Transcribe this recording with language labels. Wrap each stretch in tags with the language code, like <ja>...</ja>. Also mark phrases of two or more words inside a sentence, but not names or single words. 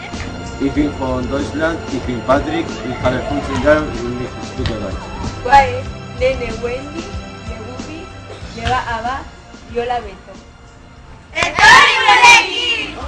<de>Ich bin von Deutschland, ich bin Patrick, ich habe 15 Jahre und ich spreche Deutsch. Guay, Nene Wendy, Nebubi, Neba Aba, Yola Beto.</de> <eu>Etorri gurekin!</eu>